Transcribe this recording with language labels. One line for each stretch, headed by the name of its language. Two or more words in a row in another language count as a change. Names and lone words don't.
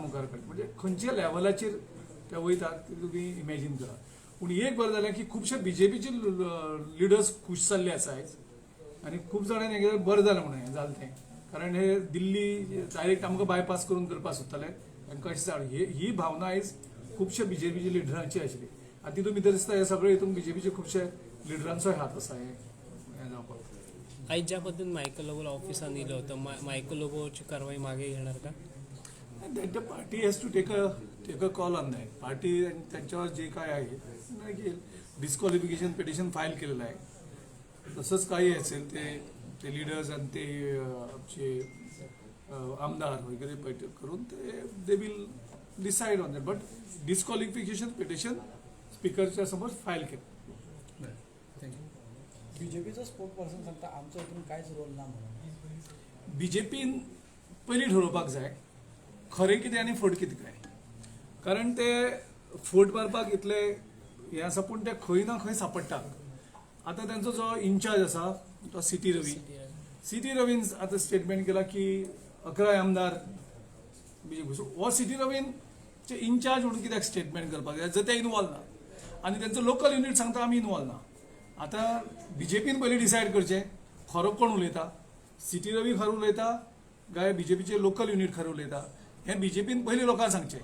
Konkani: मुखार काडले म्हणजे खंयच्या लेवलाचेर ते वयतात ते तुमी इमॅजीन करात पूण एक बरें जालें की खुबशे बीजेपीचे लिडर्स खूश जाल्ले आसा आयज आनी खूब जाणांनी हें बरें जालें म्हणून हें जालें तें कारण हे दिल्ली डायरेक्ट आमकां बायपास करून करपाक सोदताले तांकां अशें जालें ही भावना आयज खुबशे बीजेपीचे लिडरांची आशिल्ली आनी तितून भितर दिसता हे सगळे हितून बीजेपीचे खुबशे लिडरांचोय हात आसा हें जावपाक
Marathi: आयज ज्या पद्धतीन मायकल लोबोला ऑफिसान येयलो होतो मायकल लोबोची कारवाई मागे घेणार का
English: the party has to take a call on that.
Marathi: पार्टी त्यांच्यावर जे काय आहे की
English: disqualification petition file
Marathi: केलेलं आहे तसंच काही असेल ते लिडर्स आणि ते आमचे आमदार वगैरे बैठक करून ते
English: they will decide on that but disqualification petition
Marathi: स्पीकरच्या समोर फाईल केलं
Konkani: बीजेपीचा
English: spoke person
Konkani: सांगता आमच्या इथून कांयच रोल ना म्हणून बीजेपीन पयलीं ठरोवपाक जाय खरें कितें आनी फट कितें काय कारण ते फट मारपाक इतले हें आसा पूण ते खंय ना खंय सापडटा आतां तांचो जो इन्चार्ज आसा तो सीटी रवीन आतां स्टेटमेंट केला की 11 आमदार बीजेपी सो हो सीटी रवीनचे इन्चार्ज म्हणून कित्याक स्टेटमेंट करपाक जाय जर ते इनवॉल्व ना आनी तांचो लोकल युनिट सांगता आमी इनवॉल्व ना आतां बीजेपीन पयलीं डिसायड करचें खरो कोण उलयता सीटी रवी खरो उलयता काय बीजेपीचे लोकल युनिट खरें उलयता हें बीजेपीन पयलीं लोकांक सांगचें.